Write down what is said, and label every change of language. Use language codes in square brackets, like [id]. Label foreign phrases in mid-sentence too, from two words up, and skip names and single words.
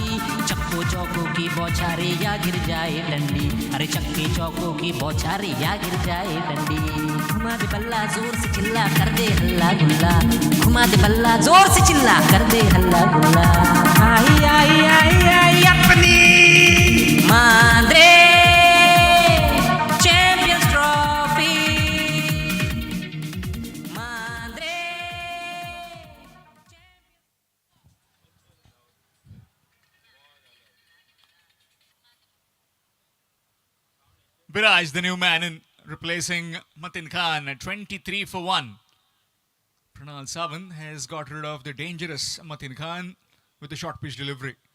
[hi] चक्को चौको की बौछारे या गिर जाए डंडी, अरे चक्के चौको की बौछारे या गिर जाए डंडी। घुमा दे बल्ला जोर से चिल्ला कर दे हल्ला गुल्ला, घुमा दे बल्ला जोर से चिल्ला कर दे हल्ला गुल्ला। आई आई आई आई अपनी मांद्रे चैंपियंस ट्रॉफी, मांद्रे। [en] Viraj, the new man, in replacing Matin Khan at 23 for 1. Pranal Sawant has got rid of the dangerous Matin Khan with a short pitch delivery.